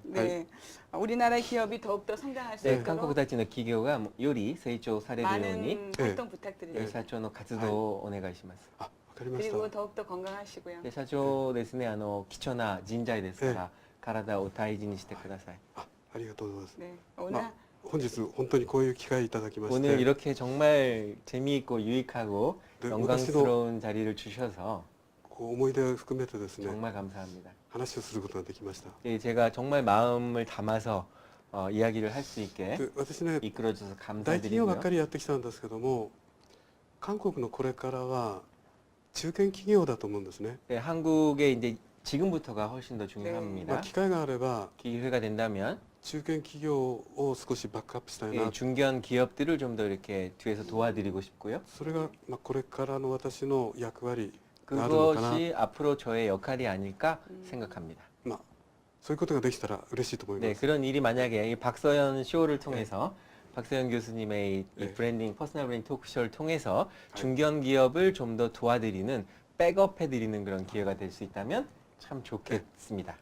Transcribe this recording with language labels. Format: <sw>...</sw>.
<ko>네, 우리나라 기업이 더욱더 성장할 수</ko> <ja>で、</ja> <ko>있도록</ko> <ja>韓国たちの企業がより成長されるように</ja> <ko>많은 활동 부탁드립니다.</ko> <ja>社長の活動をお願いします。あ、わかりました。</ja> <ko>그리고 더욱더 건강하시고요.</ko> <ja>で、社長ですね、貴重な人材ですから、体を大事にしてください。ありがとうございます。</ja> <ko>네, 오늘</ko> <ja>本日本当にこういう機会いただきまして</ja> <ko>오늘 이렇게 정말 재미있고 유익하고 네, 영광스러운 자리를 주셔서</ko> <ja>こう思い出を含めてですね</ja> <ko>정말 감사합니다.</ko> <ja>話をすることができました。</ja> <ko>예, 제가 정말 마음을 담아서 이야기를 할 수 있게</ko> <ja>で私ね</ja> <ko>이끌어줘서</ko> <ja>大企業ばっ</ja> <ko>감사드리고요.</ko> <ja>かりやってきたんですけども韓国のこれからは中堅企業だと思うんですね。</ja> <ko>네, 한국의 이제 지금부터가 훨씬 더</ko> <ja>ま</ja> <ko>중요합니다.</ko> <ja>あ、機会があれば</ja> <ko>기회가 된다면</ko> <ja>中堅企業を少しバックアップしたい</ja> <ko>예,</ko> <ja>な。</ja> <ko>중견 기업들을 좀 더 이렇게 뒤에서 도와드리고 싶고요.</ko> <ja>それがまあこれからの私の役割があるのかな。</ja> <ko>그것이 앞으로 저의 역할이 아닐까 생각합니다.</ko> <ja>まあそういうことができたら嬉しいと思いま</ja> <ko>네,</ko> <ja>す。</ja> <ko>그런 일이 만약에 이 박서연 쇼를 통해서 박서연 교수님의 이 네. 브랜딩, 퍼스널 브랜딩 토크쇼를 통해서 네. 중견 기업을 좀 더 도와드리는, 백업해드리는 그런 기회가 될 수 있다면 참 좋겠습니다.</ko>